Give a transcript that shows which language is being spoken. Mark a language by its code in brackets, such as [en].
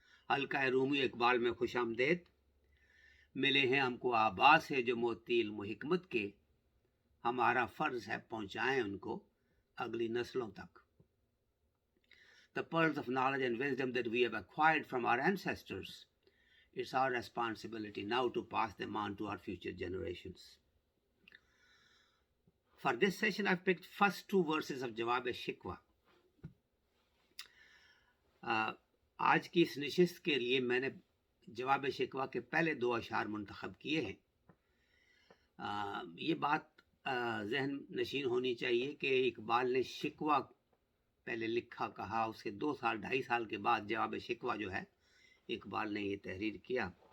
[ur] حلقہ رومی اقبال میں خوش آمدید. ملے ہیں ہم کو آباس ہے جو موتی علم و حکمت کے، ہمارا فرض ہے پہنچائیں ان کو اگلی نسلوں تک. [en] The pearls of knowledge and wisdom that we have acquired from our ancestors, it's our responsibility now to pass them on to our future generations. For this session, I've picked first two verses of Jawab Shikwa. [ur] آج کی اس نشست کے لیے میں نے جواب شکوہ کے پہلے دو اشعار منتخب کیے ہیں. یہ بات ذہن نشین ہونی چاہیے کہ اقبال نے شکوہ پہلے لکھا کہا، اس کے 2 سال 2.5 سال کے بعد جواب شکوہ جو ہے اقبال نے یہ تحریر کیا.